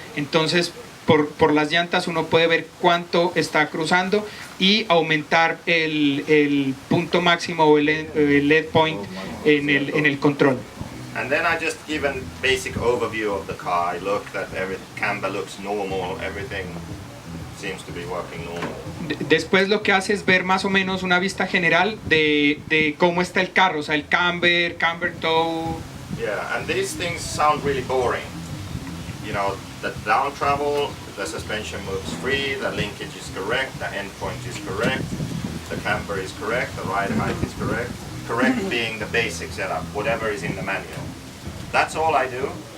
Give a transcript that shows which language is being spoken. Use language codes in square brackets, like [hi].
[es] Entonces, por las llantas uno puede ver cuánto está cruzando y aumentar el punto máximo o el lead point en el control. [en] And then I just give a basic overview of the car. I look that every camber looks normal, everything seems to be working normal. [es] Después lo que hace es ver más o menos una vista general de cómo está el carro, o sea, el camber toe. [en] Yeah, and these things sound really boring. You know, the down travel, the suspension moves free, the linkage is correct, the endpoint is correct, the camber is correct, the ride height is correct. Correct being the basic setup, whatever is in the manual. That's all I do.